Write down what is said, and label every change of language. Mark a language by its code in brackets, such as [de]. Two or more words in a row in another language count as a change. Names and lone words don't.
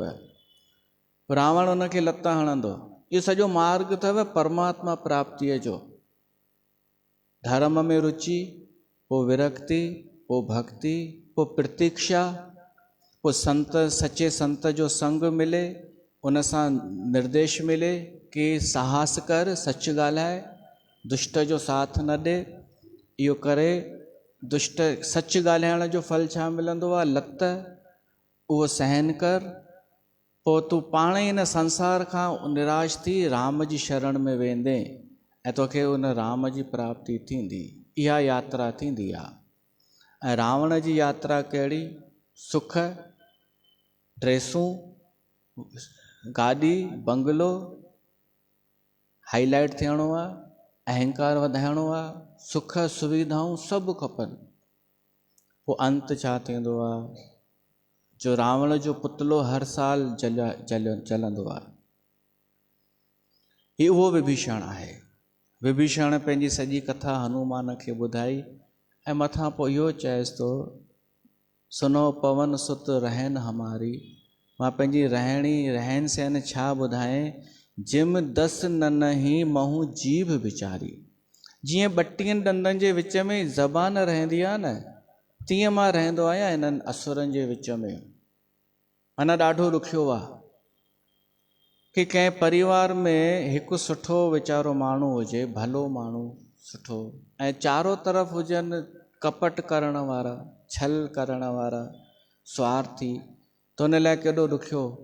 [sd] रावण उनखे लत हणंदो। इहो सॼो मार्ग अथव परमात्मा प्राप्तिअ जो। धर्म में रुचि, पोइ विरक्ति, पोइ भक्ति, पोइ प्रतीक्षा, पोइ संत, सचे संत जो संग मिले, उन सां निर्देश मिले कि साहस कर, सच ॻाल्हाए, दुष्ट जो साथ न ॾे। इहो करे दुष्ट, सच ॻाल्हाइण जो फल छा मिलंदो आहे? लत, उहो सहन कर। पोइ तूं पाण ई हिन संसार खां निराश थी राम जी शरण में वेंदे ऐं तोखे उन राम जी प्राप्ति थींदी। इहा यात्रा थींदी आहे। ऐं रावण जी यात्रा कहिड़ी? सुख, ड्रेसूं, गाॾी, बंगलो, हाईलाइट थियणो आहे, अहंकार वधाइणो आहे, सुख सुविधाऊं सभु खपनि। पोइ अंत छा थींदो आहे? जो रावण जो पुतलो हर साल जलंदो आहे। ही उहो विभीषण आहे। विभीषण पंहिंजी सॼी कथा हनुमान खे ॿुधाई ऐं मथां पोइ इहो चएसि थो, [awa] सुनो पवन सुत रहन हमारी। [sd] मां पंहिंजी रहन सहन छा ॿुधाएं? [awa] जिम 10 ननहि महू जीभ विचारी। [sd] जीअं 32 ॾंदनि जे विच में ज़बान रहंदी आहे न, तीअं मां रहंदो आहियां इन्हनि असुरनि जे विच में। माना ॾाढो ॾुखियो आहे कि कंहिं परिवार में हिकु सुठो वीचारो माण्हू हुजे, भलो माण्हू सुठो, ऐं चारों तरफ़ हुजनि कपट करण वारा, छल करण वारा, स्वार्थी, त उन लाइ केॾो ॾुखियो।